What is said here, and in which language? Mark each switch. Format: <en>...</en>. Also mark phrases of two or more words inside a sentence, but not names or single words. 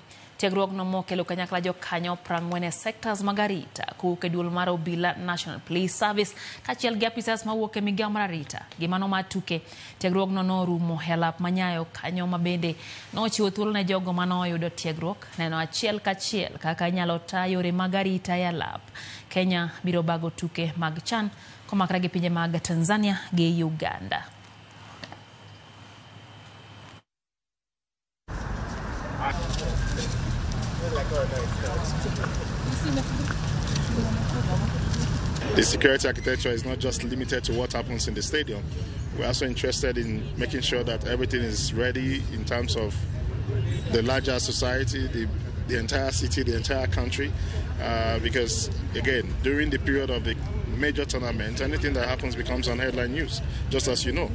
<luo>Tiegruok no mokelo kanyakla jokanyo 40 sectors magarita kowuok e duol mar obila National Police Service kachiel gi apisas mawuok e migao mar arita gi mano mar tuke. Tiegruok no norumo e alap Manyayo kanyo mabende nochiwo thuolo ne jogo manoyudo tiegruok neno achiel kachiel kaka nyalo ta yore magarita e alap. Kenya biro bago tuke mag CHAN komakre gi pinje mag Tanzania gi Uganda.</luo> <en>The security architecture is not just limited to what happens in the stadium. We're also interested in making sure that everything is ready in terms of the larger society, the entire city, the entire country, because again, during the period of the major tournament, anything that happens becomes on headline news, just as you know.</en>